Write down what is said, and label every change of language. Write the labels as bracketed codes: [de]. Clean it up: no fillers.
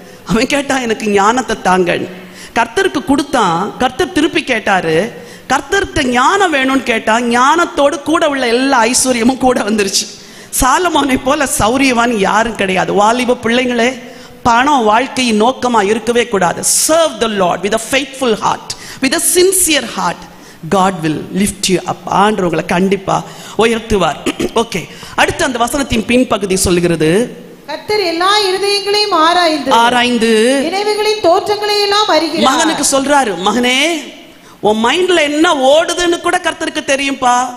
[ta] அவன் கேட்டான், எனக்கு ஞானத்தை தாங்க. கர்த்தருக்கு கொடுத்தான். கர்த்தர் திருப்பி கேட்டாரு, கர்த்தர்கிட்ட ஞானம் வேணும்னு கேட்டா, ஞானத்தோடு கூட உள்ள எல்லா ஐஸ்வர்யமும் கூட வந்துருச்சு. சாலமோனை போல சௌரியவான் யாரும் கிடையாது. வாலிப பிள்ளைங்களே, பணம் வாழ்க்கையின் நோக்கமா இருக்கவே கூடாது. [en] Serve the Lord with a faithful heart, with a sincere heart. God will lift you up. [ta] ஆண்டவர் உங்களை கண்டிப்பா உயர்த்துவார். ஓகே, அடுத்து அந்த வசனத்தின் பின்பகுதி சொல்லுகிறது, கர்த்தர் எல்லா இருதயங்களையும் ஆராய்ந்து நினைவுகளின் தோற்றங்களை எல்லாம் அறிகிறார். மகனுக்கு சொல்றாரு, மகனே, உன் மைண்ட்ல என்ன ஓடுதுன்னு கூட கர்த்தருக்கு தெரியும்பா.